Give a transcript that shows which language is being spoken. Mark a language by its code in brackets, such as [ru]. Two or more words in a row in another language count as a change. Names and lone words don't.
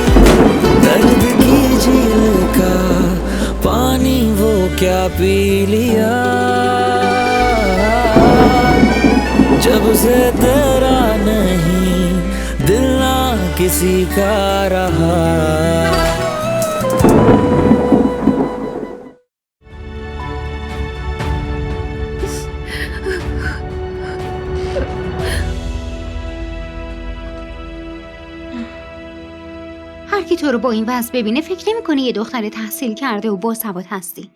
[hi] दर्द की झील का पानी वो क्या पी लिया, जब से तेरा नहीं दिल ना किसी का रहा। [fa] هر کی تو رو با این وضع ببینه فکر نمی‌کنه یه دختر تحصیل کرده و باسواد هستی.